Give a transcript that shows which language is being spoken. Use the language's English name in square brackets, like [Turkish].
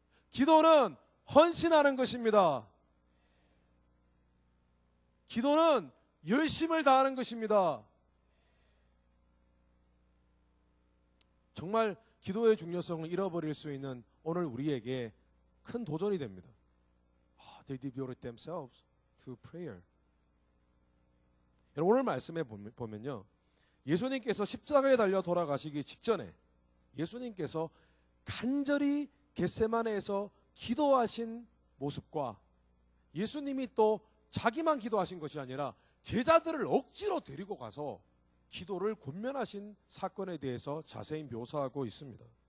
[Korean] 기도는 헌신하는 것입니다. 기도는 열심을 다하는 것입니다. 정말 기도의 중요성을 잃어버릴 수 있는 오늘 우리에게 큰 도전이 됩니다. [English] They devoted themselves to prayer. [Korean] 여러분, 오늘 말씀에 보면요, 예수님께서 십자가에 달려 돌아가시기 직전에 예수님께서 간절히 겟세마네에서 기도하신 모습과, 예수님이 또 자기만 기도하신 것이 아니라 제자들을 억지로 데리고 가서 기도를 권면하신 사건에 대해서 자세히 묘사하고 있습니다.